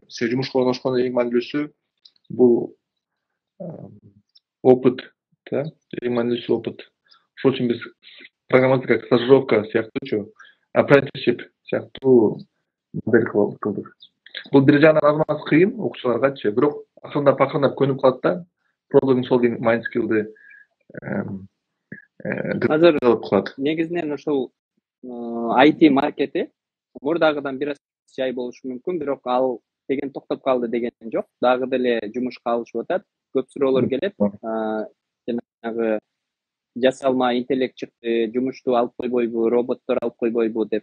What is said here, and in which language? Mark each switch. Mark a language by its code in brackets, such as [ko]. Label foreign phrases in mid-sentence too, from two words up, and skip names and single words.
[ky] Сен жумушка орношкондо эң маанилүүсү бул опыт, да, эң маанилүүсү опыт. Ошол үчүн биз программаны [ru] как стажировка [ky] сыяктуучу, apprenticeship сыяктуу модель кылдык. Бул бир жагынан азмат кыйын окуучуларгачы, бирок акырындап көнүп калат да. [en] Problem solving mind skill'ды [ky] азыр негизинен ошол IT маркети мурдагыдан бир аз жай болушу мүмкүн, бирок ал деген токтоп калды деген жок. Дагы деле жумушка алышып атат. Көп суроолор келет. Жанагы жасалма интеллект чыкты, жумушту алып койбойбу, роботтор алып койбойбу деп.